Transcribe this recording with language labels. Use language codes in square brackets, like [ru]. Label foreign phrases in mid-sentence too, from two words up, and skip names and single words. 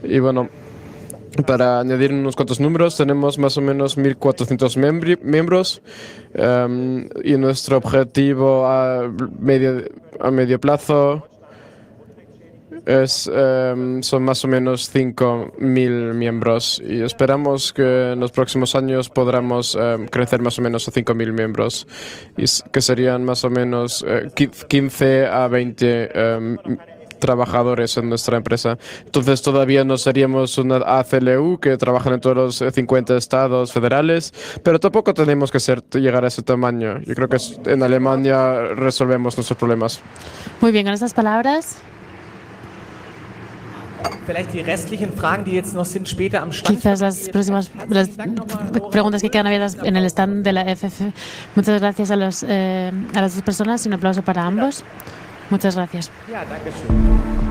[es] Y bueno, para añadir unos cuantos números, tenemos más o menos 1.400 miembros y nuestro objetivo a medio plazo son más o menos 5.000 miembros y esperamos que en los próximos años podamos crecer más o menos a 5.000 miembros, y que serían más o menos 15 a 20 trabajadores en nuestra empresa. Entonces todavía no seríamos una ACLU que trabajan en todos los 50 estados federales, pero tampoco tenemos que llegar a ese tamaño. Yo creo que en Alemania resolvemos nuestros problemas. Muy bien, con estas palabras, [de] Vielleicht die restlichen Fragen, die jetzt noch sind, später am Stand. [es] quizás las próximas preguntas que quedan abiertas en el stand de la FF. Muchas gracias a las dos personas y un aplauso para ambos. Muchas gracias. [de] Ja, danke schön.